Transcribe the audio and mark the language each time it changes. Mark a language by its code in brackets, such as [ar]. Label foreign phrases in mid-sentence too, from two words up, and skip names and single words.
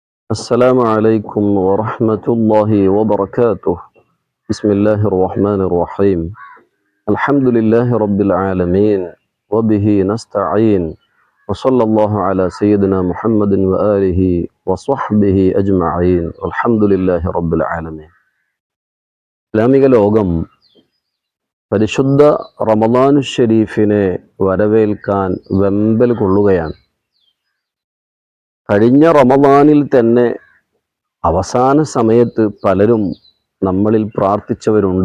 [ar] السلام عليكم ورحمة الله وبركاته. بسم الله الرحمن الرحيم. الحمد لله رب العالمين وبه نستعين وصلى الله على سيدنا محمد وآله وصحبه أجمعين والحمد لله رب العالمين. [ml] ഇസ്ലാമിക ലോകം പരിശുദ്ധ റമദാനു ഷരീഫിനെ വരവേൽക്കാൻ വെമ്പൽ കൊള്ളുകയാണ്. കഴിഞ്ഞ റമദാനിൽ തന്നെ അവസാന സമയത്ത് പലരും നമ്മളിൽ പ്രാർത്ഥിച്ചവരുണ്ട്.